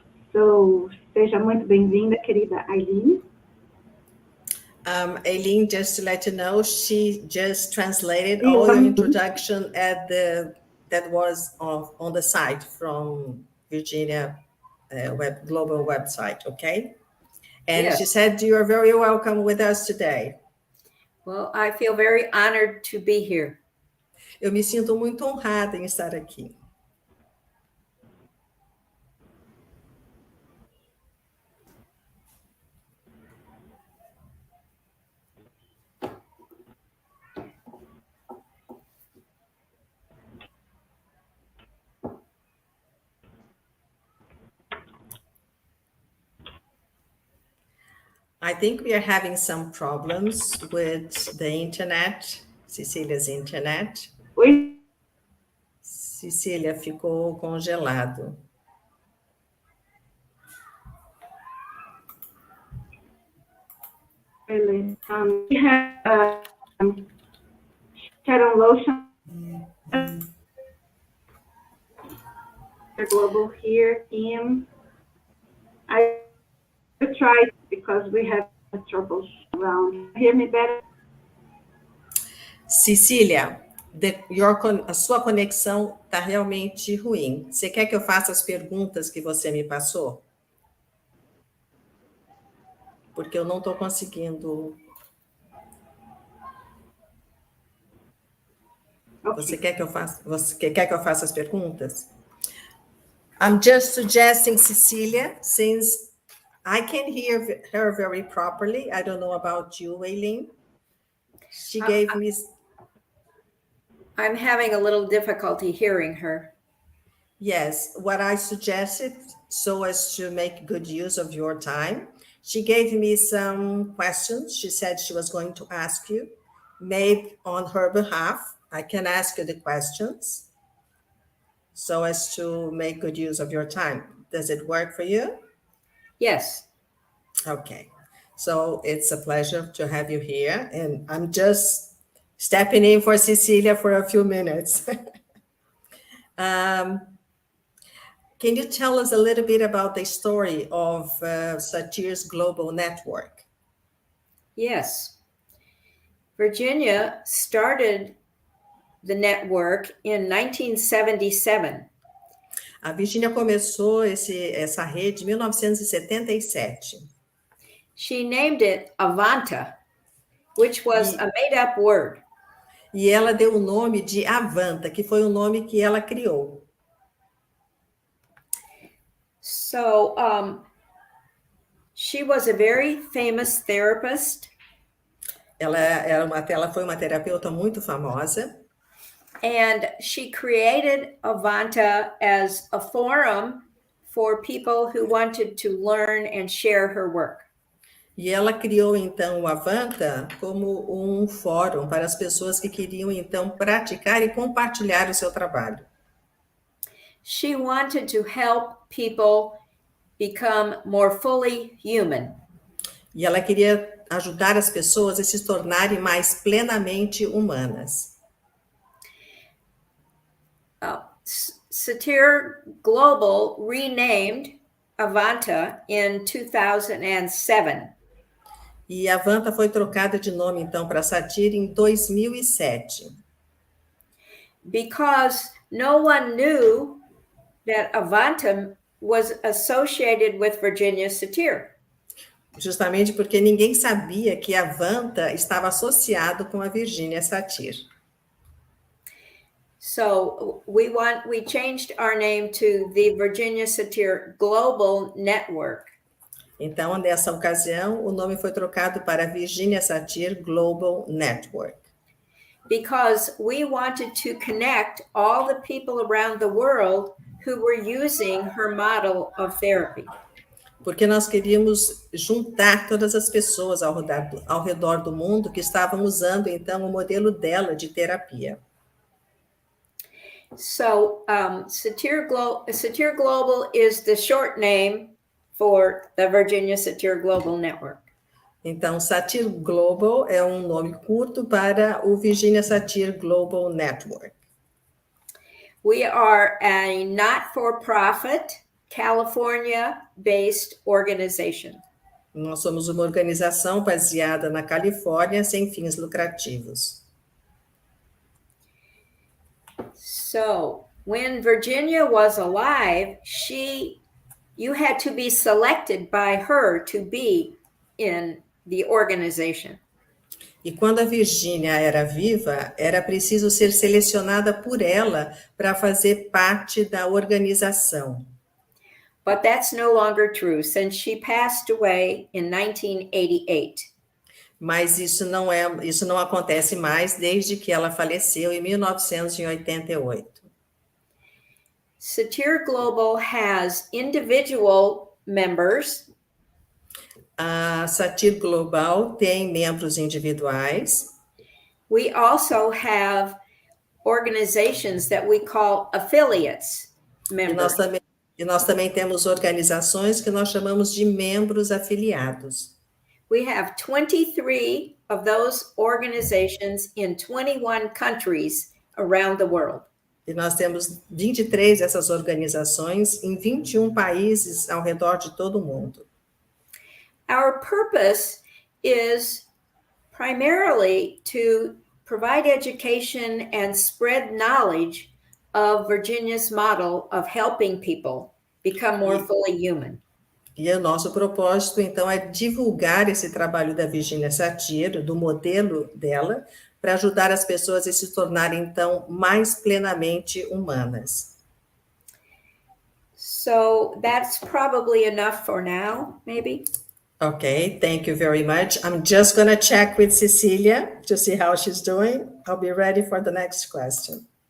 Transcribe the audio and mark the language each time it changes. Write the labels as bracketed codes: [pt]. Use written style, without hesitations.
[pt] So, seja muito bem-vinda, querida Eileen. [en] Eileen, just to let you know, she just translated all your introduction that was on the site from Virginia Global website, okay? And yes. She said you are very welcome with us today. Well, I feel very honored to be here. [pt] Eu me sinto muito honrada em estar aqui. [en] I think we are having some problems with the internet, Cecília's internet. [pt] Oi? Cecília ficou congelado. [en] We have Sharon Lotion, Global here, team. I tried because we have troubles around. Hear me better? [pt] Cecília, a sua conexão está realmente ruim. Você quer que eu faça as perguntas que você me passou? Porque eu não estou conseguindo. Okay. Você quer que eu faça as perguntas? [en] I'm just suggesting Cecilia, since I can hear her very properly. I don't know about you, Eileen. She gave me... I'm having a little difficulty hearing her. Yes, what I suggested, so as to make good use of your time, she gave me some questions. She said she was going to ask you. Maybe on her behalf, I can ask you the questions so as to make good use of your time. Does it work for you? Yes. Okay. So it's a pleasure to have you here. And I'm just stepping in for Cecilia for a few minutes. Can you tell us a little bit about the story of Satir's Global Network? Yes. Virginia started the network in 1977. [pt] A Virginia começou essa rede em 1977. [en] She named it Avanta, which was a made-up word. [pt] E ela deu o nome de Avanta, que foi o nome que ela criou. [en] So she was a very famous therapist. [pt] Ela foi uma terapeuta muito famosa. [en] And she created Avanta as a forum for people who wanted to learn and share her work. [pt] E ela criou, então, o Avanta como um fórum para as pessoas que queriam, então, praticar e compartilhar o seu trabalho. [en] She wanted to help people become more fully human. [pt] E ela queria ajudar as pessoas a se tornarem mais plenamente humanas. [en] Satir Global renamed Avanta in 2007. [pt] E a Avanta foi trocada de nome, então, para Satir em 2007. [en] Because no one knew that Avanta was associated with Virginia Satir. [pt] Justamente porque ninguém sabia que a Avanta estava associado com a Virginia Satir. [en] So we changed our name to the Virginia Satir Global Network. [pt] Então, nessa ocasião, o nome foi trocado para Virginia Satir Global Network. [en] Because we wanted to connect all the people around the world who were using her model of therapy. [pt] Porque nós queríamos juntar todas as pessoas ao redor do mundo que estavam usando, então, o modelo dela de terapia. [en] So Satir Global is the short name for the Virginia Satir Global Network. [pt] Então, Satir Global é um nome curto para o Virginia Satir Global Network. [en] We are a not-for-profit, California-based organization. [pt] Nós somos uma organização baseada na Califórnia, sem fins lucrativos. [en] So, when Virginia was alive, you had to be selected by her to be in the organization. [pt] E quando a Virginia era viva, era preciso ser selecionada por ela para fazer parte da organização. [en] But that's no longer true, since she passed away in 1988. [pt] Mas isso não acontece mais desde que ela faleceu em 1988. [en] Satir Global has individual members. [pt] A Satir Global tem membros individuais. [en] We also have organizations that we call affiliates members. [pt] E nós também temos organizações que nós chamamos de membros afiliados. [en] We have 23 of those organizations in 21 countries around the world. [pt] E nós temos 23 dessas organizações em 21 países ao redor de todo o mundo. [en] Our purpose is primarily to provide education and spread knowledge of Virginia's model of helping people become more fully human. [pt] E o nosso propósito, então, é divulgar esse trabalho da Virginia Satir, do modelo dela, para ajudar as pessoas a se tornarem, então, mais plenamente humanas. [en] So that's probably enough for now, maybe. Okay, thank you very much. I'm just going to check with Cecilia to see how she's doing. I'll be ready for the next question.